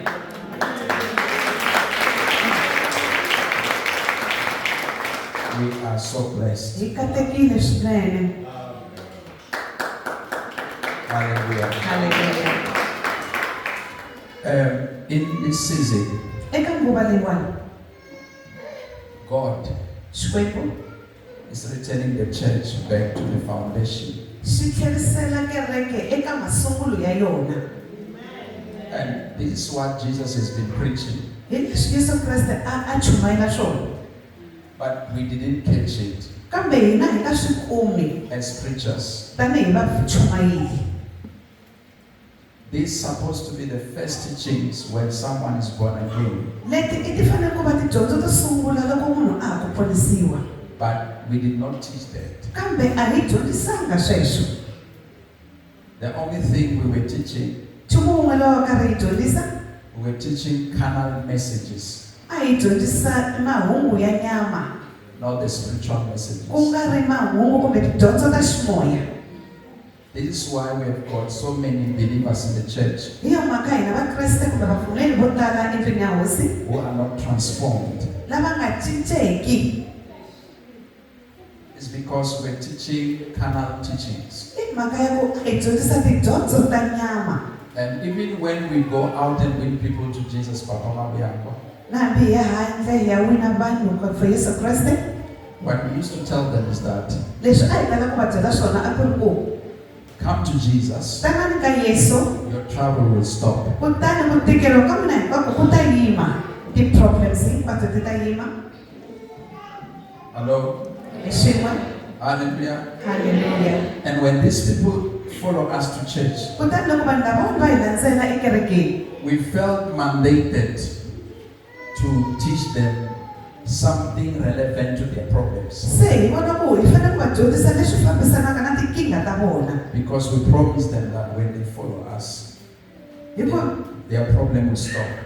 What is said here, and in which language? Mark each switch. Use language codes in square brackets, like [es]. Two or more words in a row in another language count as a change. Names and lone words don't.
[en] We are so blessed. [ts] Hi katekile swinene. Hallelujah. Hallelujah. [en] In this season, [ts] Eka nguva leyiwani, [en] God [ts] Xikwembu [en] is returning the church back to the foundation. [ts] xi tlherisela kereke eka masungulo ya yona. [en] And this is what Jesus has been preaching. [ts] Hi leswi Yesu Kreste a chumayela swona. [en] But we didn't catch it [ts] Kambe hina hi nga swi kumi [en] as preachers. [ts] tanihi vachumayeli. [en] This is supposed to be the first teachings when someone is born again. [ts] Leti I ti fanele ku va tidyondzo to sungula loko munhu a ha ku ponisiwa. [en] But we did not teach that. [ts] Kambe a hi dyondzisanga sweswo. [en] The only thing we were teaching, [ts] Nchumu wun'we lowu va karhi hi dyondzisa, [en] we were teaching carnal messages, [ts] a hi dyondzisa mahungu ya nyama, [en] not the spiritual messages. [ts] ku nga ri mahungu kumbe tidyondzo ta ximoya. [en] This is why we have got so many believers in the church [ts] Hi yo mhaka hina vakreste kumbe vapfumeri vo tala endlwini ya hosi [en] who are not transformed. [ts] lava nga cinceki. [en] It's because we're teaching carnal teachings. [ts] I mhaka ya ku hi dyondzisa tidyondzo ta nyama. [en] And even when we go out and win people to Jesus, Papa Bianco, [ts] Na hambi hi ya handle hi ya wina vanhu for Yesu Kreste, [en] what we used to tell them is that [ts] leswi a hi tala ku va byela swona a ku ri ku [en] come to Jesus, [ts] tanani ka Yesu, [en] your trouble will stop. [ts] kutani ku tikeriwa ka mina hinkwako ku ta yima. Ti-problems hinkwato ti ta yima. [en] Hello? [ts] Hi swin'we. Hallelujah. Hallelujah. [en] And when these people follow us to church, [ts] Kutani loko vanhu lava va hi landzela ekerekeni, [en] we felt mandated to teach them something relevant to their problems. Because we promised them that when they follow us, their problem will stop.